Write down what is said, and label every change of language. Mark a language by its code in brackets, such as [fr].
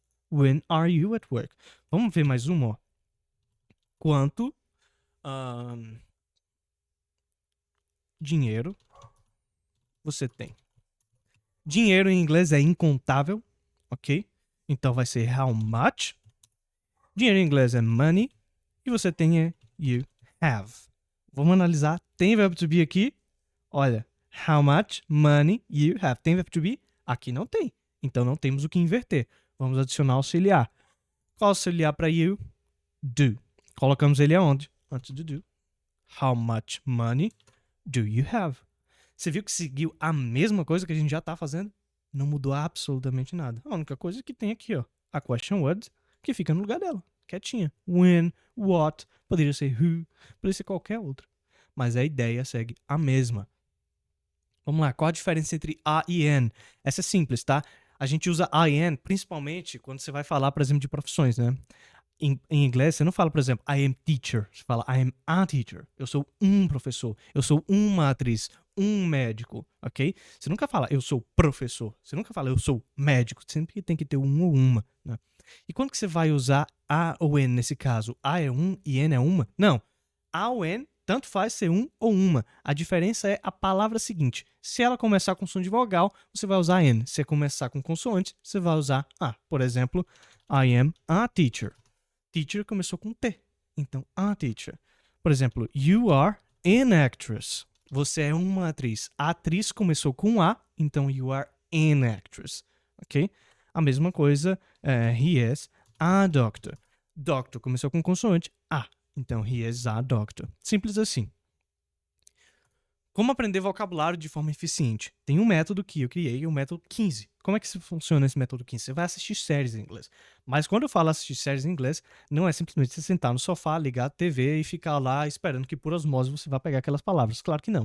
[en] When are you at work? [pt] Vamos ver mais uma, ó. Quanto dinheiro você tem? Dinheiro em inglês é incontável, ok? Então vai ser how much. Dinheiro em inglês é money. E você tem é [en] you have. [pt] Vamos analisar. Tem verbo to be aqui? Olha, [en] how much money you have. [pt] Tem verbo to be? Aqui não tem. Então não temos o que inverter. Vamos adicionar auxiliar. Qual auxiliar para you? Do. Colocamos ele aonde? Antes do do. [en] How much money do you have? [pt] Você viu que seguiu a mesma coisa que a gente já está fazendo? Não mudou absolutamente nada. A única coisa que tem aqui, ó, a question word, que fica no lugar dela, quietinha. When, what, poderia ser who, poderia ser qualquer outra. Mas a ideia segue a mesma. Vamos lá, qual a diferença entre a e an? Essa é simples, tá? A gente usa a e an principalmente quando você vai falar, por exemplo, de profissões, né? Em inglês, você não fala, por exemplo, [en] I am teacher. [pt] Você fala, [en] I am a teacher. [pt] Eu sou um professor. Eu sou uma atriz. Um médico, ok? Você nunca fala, eu sou professor. Você nunca fala, eu sou médico. Sempre tem que ter um ou uma, né? E quando que você vai usar a ou n nesse caso? A é um e n é uma? Não. A ou n, tanto faz ser um ou uma. A diferença é a palavra seguinte. Se ela começar com som de vogal, você vai usar n. Se começar com consoante, você vai usar a. Por exemplo, [en] I am a teacher. [pt] Teacher começou com T. Então, [en] a teacher. [pt] Por exemplo, [en] you are an actress. [pt] Você é uma atriz. A atriz começou com A, então [en] you are an actress. [pt] Ok? A mesma coisa, [en] he is a doctor. [pt] Doctor começou com consoante A, então [en] he is a doctor. [pt] Simples assim. Como aprender vocabulário de forma eficiente? Tem um método que eu criei, o método 15. Como é que funciona esse método 15? Você vai assistir séries em inglês. Mas quando eu falo assistir séries em inglês, não é simplesmente você sentar no sofá, ligar a TV e ficar lá esperando que por osmose você vá pegar aquelas palavras. Claro que não.